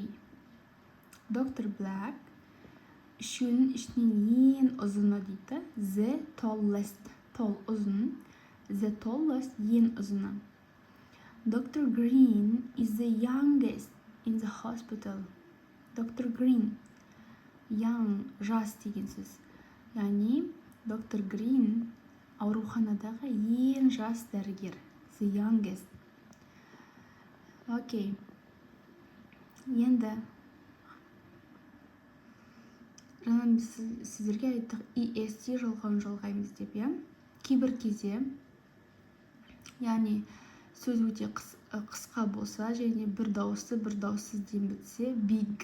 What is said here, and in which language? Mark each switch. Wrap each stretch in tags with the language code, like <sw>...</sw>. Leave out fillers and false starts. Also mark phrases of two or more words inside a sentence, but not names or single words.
<kk>Доктор Black үшеуінің ішінен ең ұзыны дейді.</kk> <en>The tallest, tall ұзын. The tallest</en> <kk>ең ұзыны.</kk> <en>Доктор Green is the youngest in the hospital. Доктор Green, young,</en> <kk>жас деген сөз. Яғни, доктор Green ауруханадағы ең жас дәрігер.</kk> <en>The youngest.</en> <kk>Окей. Енді жаңа біз сіздерге айттық est жалғаймыз деп, иә? Кейбір кезде, яғни сөз өте қысқа болса, және бір дауыссыз дем бітсе, big.</kk>